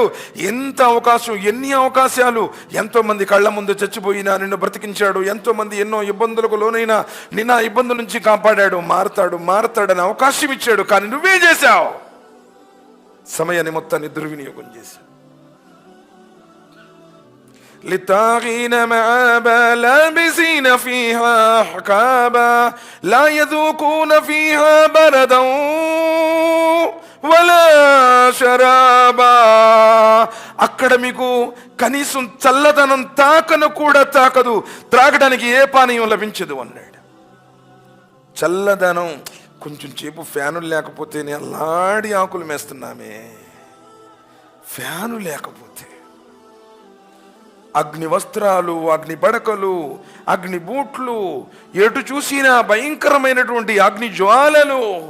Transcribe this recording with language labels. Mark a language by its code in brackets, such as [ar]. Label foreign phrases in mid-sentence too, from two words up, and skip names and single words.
[te] ఎంత అవకాశం, ఎన్ని అవకాశాలు. ఎంతో మంది కళ్ళ ముందు చచ్చిపోయినా నిన్ను బ్రతికించాడు. ఎంతో మంది ఎన్నో ఇబ్బందులకు లోనైనా నిన్న ఇబ్బందుల నుంచి కాపాడాడు. మారతాడని అవకాశం ఇచ్చాడు. కానీ నువ్వేం చేశావు? సమయాన్ని మొత్తాన్ని దుర్వినియోగం చేశావు. [ar] للطاغين مآبا لابسين فيها أحقابا لا يذوقون فيها بردا ولا شرابا. [te] అక్కడ మీకు కనీసం చల్లదనం తాకను కూడా తాకదు, త్రాగడానికి ఏ పానీయం లభించదు అన్నాడు. చల్లదనం, కొంచెం సేపు ఫ్యాను లేకపోతేనే అల్లాడి ఆకులు మేస్తున్నామే. ఫ్యాను లేకపోతే అగ్ని వస్త్రాలు, అగ్ని పడకలు, అగ్ని బూట్లు, ఎటు చూసినా భయంకరమైనటువంటి అగ్ని జ్వాలలు.